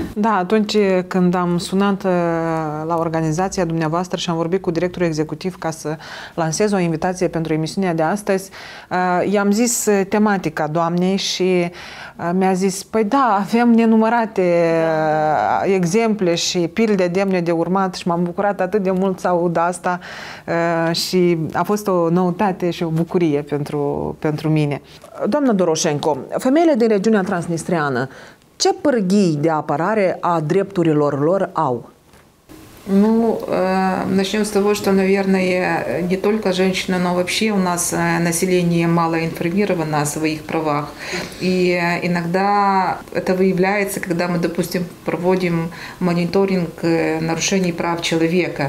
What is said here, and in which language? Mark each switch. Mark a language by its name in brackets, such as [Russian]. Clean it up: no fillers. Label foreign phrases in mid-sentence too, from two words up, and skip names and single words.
[Romanian] Da, atunci când am sunat la organizația dumneavoastră și am vorbit cu directorul executiv ca să lansez o invitație pentru emisiunea de astăzi, i-am zis tematica doamnei și mi-a zis, păi da, avem nenumărate exemple și pilde demne de urmat și m-am bucurat atât de mult să aud asta și a fost o noutate și o bucurie pentru mine. Doamnă Doroșenko, femeile din regiunea transnistreană, ce pârghii de apărare a drepturilor lor au? [Russian] Ну, начнем с того, что, наверное, не только женщины, но вообще у нас население мало информировано о своих правах. И иногда это выявляется, когда мы, допустим, проводим мониторинг нарушений прав человека.